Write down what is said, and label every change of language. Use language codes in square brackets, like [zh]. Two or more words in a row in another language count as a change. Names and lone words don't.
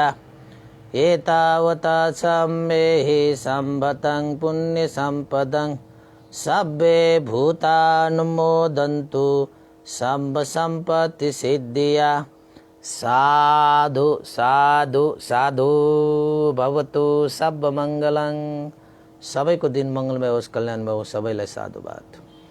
[pi] एतावता सम्मेहि सम्भतं पुण्यसम्पदं सब्बे भूतानुमोदन्तु सम्भ सम्पत्ति सिद्धिया। साधु साधु साधु भवतु सब मङ्गलं। [ne] सबैको दिन मङ्गलमय होस्, कल्याणमय होस्। सबैलाई साधुवाद।